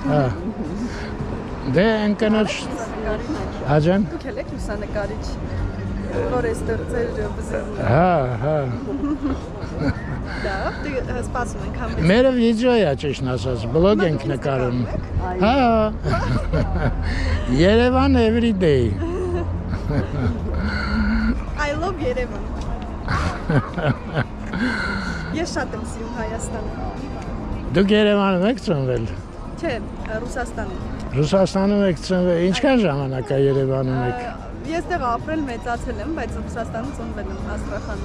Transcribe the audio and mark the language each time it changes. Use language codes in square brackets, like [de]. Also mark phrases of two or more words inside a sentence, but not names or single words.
[hy] Հա։ Դե ընկնոջ Հաջան։ Դուք եք լուսանկարիչ, որ այստեղ ձեր բզեզն։ Հա, հա։ Դա, սպասում ենք համեցեք։ Մերը վիդեո է ճիշտ ասած, բլոգ ենք նկարում։ Հա։ Երևան [en] every day։ I love [hy] Երևան։ Ես շատ եմ սիրում Հայաստանը։ Դուք Երևանում եք ծնվել։ Չէ, Ռուսաստանում։ Ռուսաստանում եք ծնվել։ Ինչքան ժամանակ է Երևանում եք։ Ես դեռ ապրել մեծացել եմ, բայց Ռուսաստանում ծնվել եմ Աստրախանում։